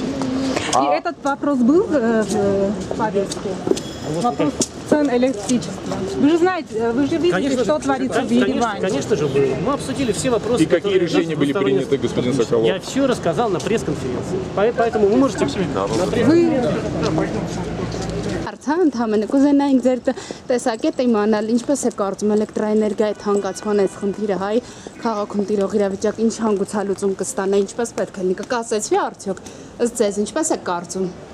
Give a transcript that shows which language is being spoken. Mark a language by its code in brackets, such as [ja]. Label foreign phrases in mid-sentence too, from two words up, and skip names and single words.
[ru] И этот вопрос был в повестке? Вопрос цен электричества. Вы же знаете, вы же видите, что творится в Ереване. Конечно же, было. Мы обсудили все вопросы. И какие решения были приняты, господин Соколов? Я все рассказал на пресс-конференции. Поэтому вы можете на [hy] Հարցը ընդհանրապես կուզենայինք ձեր տեսակետը իմանալ ինչպես է կարծում էլեկտրաէներգիայի թանկացման այս խնդիրը հայ քաղաքում տիրող իրավիճակ ինչ հանգուցալուծում կստանա ինչպես պետք է լինի կկասեցվի արդյոք ըստ ձեզ ինչպես է կարծում